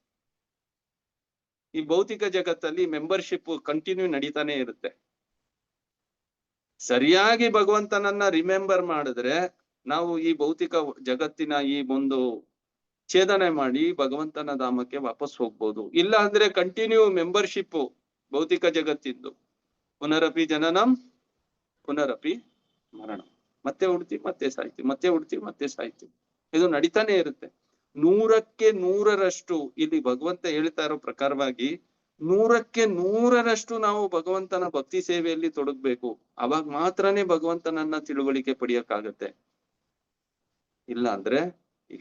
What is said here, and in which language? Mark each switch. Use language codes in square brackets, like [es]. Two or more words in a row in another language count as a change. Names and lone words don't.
[kn] ಈ ಭೌತಿಕ ಜಗತ್ತಲ್ಲಿ [en] membership continue [kn] ನಡೀತಾನೆ ಇರುತ್ತೆ. ಸರಿಯಾಗಿ ಭಗವಂತನನ್ನ ರಿಮೆಂಬರ್ ಮಾಡಿದ್ರೆ ನಾವು ಈ ಭೌತಿಕ ಜಗತ್ತಿನ ಈ ಒಂದು ಛೇದನೆ ಮಾಡಿ ಭಗವಂತನ ಧಾಮಕ್ಕೆ ವಾಪಸ್ ಹೋಗ್ಬೋದು. ಇಲ್ಲ ಅಂದ್ರೆ [en] continue membership [kn] ಭೌತಿಕ ಜಗತ್ತಿಂದು. [sa] ಪುನರಪಿ ಜನನಂ ಪುನರಪಿ ಮರಣಂ. [kn] ಮತ್ತೆ ಹುಡ್ತಿ ಮತ್ತೆ ಸಾಯ್ತಿ, ಮತ್ತೆ ಹುಡ್ತಿ ಮತ್ತೆ ಸಾಯ್ತಿ. ಇದು ನಡೀತಾನೆ ಇರುತ್ತೆ. 100ಕ್ಕೆ 100ರಷ್ಟು ಇಲ್ಲಿ ಭಗವಂತ ಹೇಳ್ತಾ ಇರೋ ಪ್ರಕಾರವಾಗಿ 100ಕ್ಕೆ 100ರಷ್ಟು ನಾವು ಭಗವಂತನ ಭಕ್ತಿ ಸೇವೆಯಲ್ಲಿ ತೊಡಗ್ಬೇಕು. ಅವಾಗ ಮಾತ್ರನೇ ಭಗವಂತನನ್ನ ತಿಳುವಳಿಕೆ ಪಡೆಯಕ್ಕಾಗತ್ತೆ, ಇಲ್ಲ ಅಂದ್ರೆ ಇಲ್ಲ.